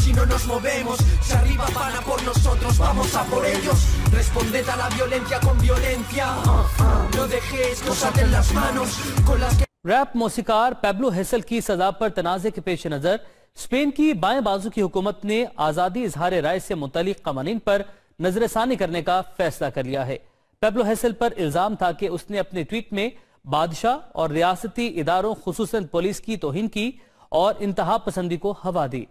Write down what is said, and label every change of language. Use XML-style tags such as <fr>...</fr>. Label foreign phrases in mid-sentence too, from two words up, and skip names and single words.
<es>nos movemos. Si arriba van a por nosotros, vamos a por ellos. Responded a la violencia con violencia. No dejéis que os aten las manos con las que...</es> <ur>ریپ موسیقار پیبلو ہیسل کی سزا پر تنازع کے پیش نظر اسپین کی بائیں بازو کی حکومت نے آزادی اظہار رائے سے متعلق قوانین پر نظر ثانی کرنے کا فیصلہ کر لیا ہے۔ پیبلو ہیسل پر الزام تھا کہ اس نے اپنے ٹویٹ میں بادشاہ اور ریاستی اداروں خصوصاً پولیس کی توہین کی اور انتہا پسندی کو ہوا دی۔</ur>